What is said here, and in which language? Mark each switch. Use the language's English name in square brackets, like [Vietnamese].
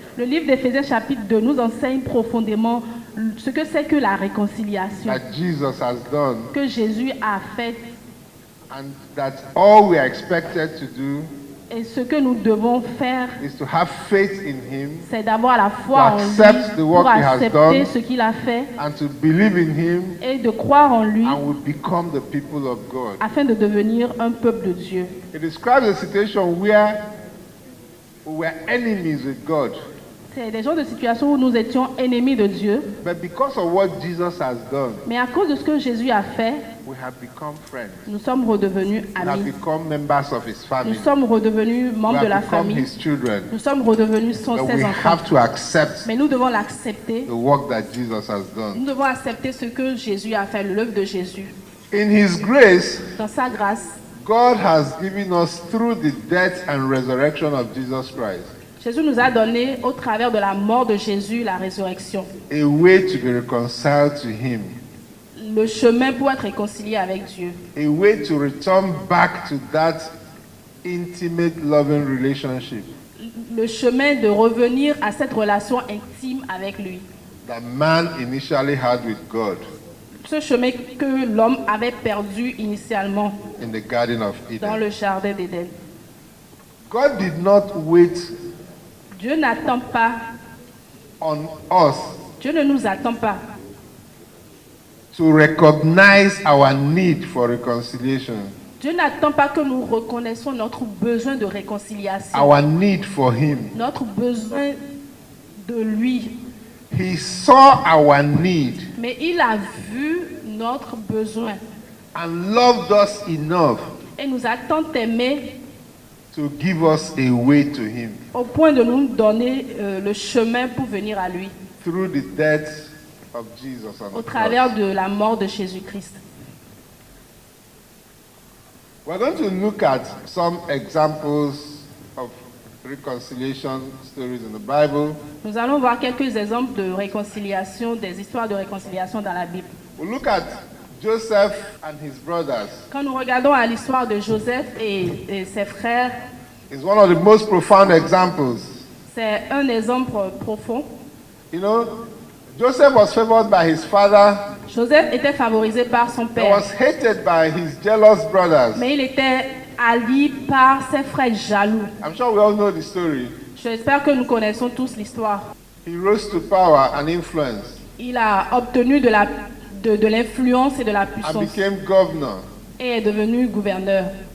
[French] Le livre d'Éphésiens chapitre 2 nous enseigne profondément ce que c'est que la réconciliation [English] that Jesus has done, [French] que Jésus a fait [English] and that all we are expected to do [French] et ce que nous devons faire, [English] is to have faith in Him [French] c'est d'avoir la foi en [English] To [French] lui [English] accept the work [French] pour [English] he has [French] accepter [English] done. [French] ce qu'il a fait [English] and to believe in Him, [French] et de croire en lui [English] and we become the people of God. [French] afin de devenir un peuple de Dieu. [English] It describes a situation where we were enemies with God, [French] C'est des genres de situations où nous étions ennemis de Dieu, [English] But because of what Jesus has done, [French] mais à cause de ce que Jésus a fait, [English] we have become friends. [French] nous sommes redevenus [English] We have [French] amis. [English] become members of his [French] Nous [English] family. [French] sommes redevenus [English] We [French] membres de la [English] have become [French] famille. [English] his children. [French] Nous sommes redevenus son [English] But [French] ses [English] we [French] enfants. [English] have to accept [French] Mais nous devons l'accepter. [English] the work that Jesus has done. [French] Nous devons accepter ce que Jésus a fait, l'œuvre de Jésus. [English] In his grace, [French] Dans sa grâce, [English] God has given us through the death and resurrection of Jesus Christ [French] Jésus nous a donné, au travers de la mort de Jésus, la résurrection, [English] a way to be reconciled to him, [French] le chemin pour être réconcilié avec Dieu, [English] a way to return back to that intimate, loving relationship [French] le chemin de revenir à cette relation intime avec lui. [English] that man initially had with God [French] Ce chemin que l'homme avait perdu initialement [English] in the Garden of [French] dans [English] Eden. [French] le jardin d'Éden. [English] God did not wait [French] Dieu n'attend pas, [English] on us [French] Dieu ne nous attend pas [English] to recognize our need for reconciliation, [French] Dieu n'attend pas que nous reconnaissions notre besoin de réconciliation, [English] our need for him. [French] notre besoin de lui. [English] He saw our need [French] Mais il a vu notre besoin [English] and loved us enough [French] et nous a tant aimés [English] to give us a way to him [French] au point de nous donner le chemin pour venir à lui, [English] through the death of Jesus on [French] au [English] the [French] travers [English] cross. [French] de la mort de Jésus-Christ. [English] We're going to look at some examples of reconciliation stories in the Bible. [French] Nous allons voir quelques exemples de réconciliation, des histoires de réconciliation dans la Bible. [English] We'll look at Joseph and his brothers. [French] Quand nous regardons à l'histoire de Joseph et ses frères, [English] It's one of the most profound examples. [French] c'est un exemple profond. [English] You know, Joseph was favored by his father. [French] Joseph était favorisé par son [English] He [French] père, [English] was hated by his jealous brothers. [French] mais il était haï par ses frères jaloux. [English] I'm sure we all know the story. [French] J'espère que nous connaissons tous l'histoire. [English] He rose to power and influence [French] Il a obtenu de l'influence et de la [English] and [French] puissance [English] became governor. [French] et est devenu gouverneur.